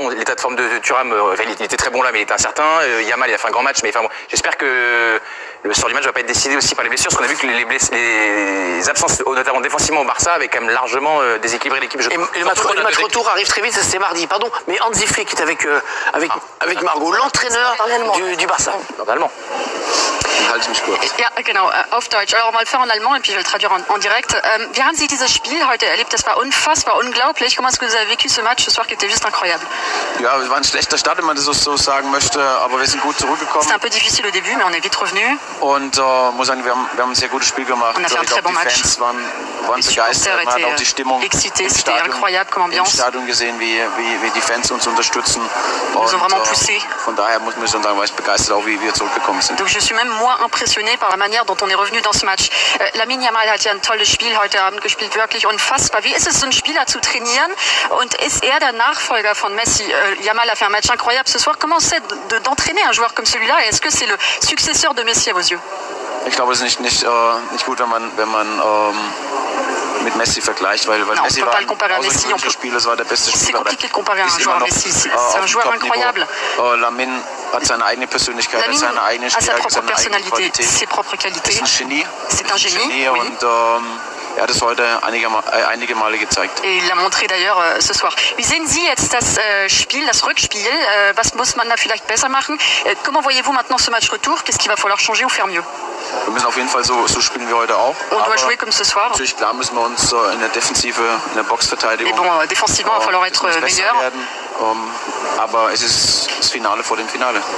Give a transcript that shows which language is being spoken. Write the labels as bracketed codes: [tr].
[fr] L'état de forme de Thuram, il était très bon là, mais il était incertain. Yamal, il a fait un grand match, mais enfin bon, j'espère que le sort du match va pas être décidé aussi par les blessures, parce qu'on a vu que les absences, notamment défensivement au Barça, avaient quand même largement déséquilibré l'équipe. Et le match retour arrive très vite, ça c'est mardi, pardon. Mais Hansi Flick est avec Margot, l'entraîneur du Barça. Normalement. [de] Ja, genau, auf Deutsch. [fr] Alors on va le faire en allemand et puis je vais le traduire en direct. [de] Wie haben Sie dieses Spiel heute erlebt? Das war unfassbar, unglaublich. [fr] Comment est-ce que vous avez vécu ce match ce soir qui était juste incroyable? [de] Ja, es war ein schlechter Start, wenn man das so sagen möchte, aber wir sind gut zurückgekommen. [fr] C'était un peu difficile au début, mais on est vite revenu. [de] Und muss sagen, wir haben ein sehr gutes Spiel gemacht. [fr] On a fait un très bon match. [de] Die Fans waren begeistert, man hat auch die Stimmung [fr] excité, c'était incroyable comme ambiance. [de] Im Stadion gesehen, wie die Fans uns unterstützen. [fr] Ils nous ont vraiment poussé. [de] Von daher muss man sagen, war ich begeistert, auch wie wir zurückgekommen sind. [fr] Donc je suis même moi impressionné par la manière dont on est revenu dans ce match. [de] Lamine Yamal hat ja ein tolles Spiel heute Abend gespielt, wirklich unfassbar. Wie ist es, so einen Spieler zu trainieren? Und ist er der Nachfolger von Messi? [fr] Yamal a fait un match incroyable ce soir. Comment c'est d'entraîner un joueur comme celui-là? Et est-ce que c'est le successeur de Messi à vos yeux? [de] Ich glaube, es ist nicht gut, wenn man mit Messi vergleicht, weil Messi war ein außergewöhnlicher Spieler, es war der beste Spieler. [fr] C'est compliqué de comparer un joueur à Messi, c'est un joueur incroyable. [de] Lamine hat seine eigene Persönlichkeit, hat seine eigene Stärke, seine eigene Qualität. [fr] Ses propres qualités. C'est un Genie. Oui. [de] Und er hat es heute einige Male gezeigt. [fr] Et il l'a montré d'ailleurs ce soir. [de] Wie sehen Sie jetzt das Spiel, das Rückspiel? Was muss man da vielleicht besser machen? [fr] Comment voyez-vous maintenant ce match retour? Qu'est-ce qu'il va falloir changer ou faire mieux? [de] Wir müssen auf jeden Fall so spielen wie heute auch. [fr] On doit jouer comme ce soir. [de] Natürlich, klar müssen wir uns in der Defensive, in der Boxverteidigung. [fr] Mais bon, défensivement, il va falloir être meilleur. [de] Aber es ist das Finale vor dem Finale.